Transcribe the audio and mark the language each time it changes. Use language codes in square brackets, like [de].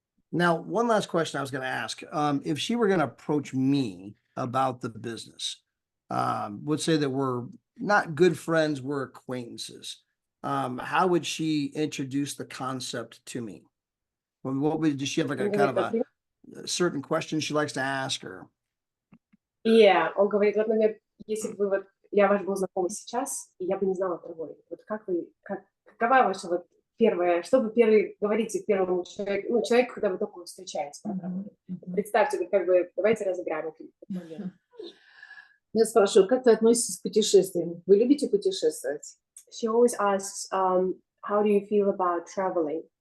[en] Now, one last question I was going to ask. If she were going to approach me about the business, would say that we're not good friends, we're acquaintances. How would she introduce the concept to me? Does she have like a kind of a certain question she likes to ask, or? Yeah, [ru] он говорит, вот, например, если бы вот я ваш был знакомый сейчас, и я бы не знала про Волю, вот какова ваша вот первая, что вы первый говорите первому человеку, ну, человеку, когда вы только встречаетесь, представьте, как бы, давайте разыграем этот момент. Я спрашиваю, как вы относитесь к путешествиям? Вы любите путешествовать? [en] She always asks, how do you feel about traveling?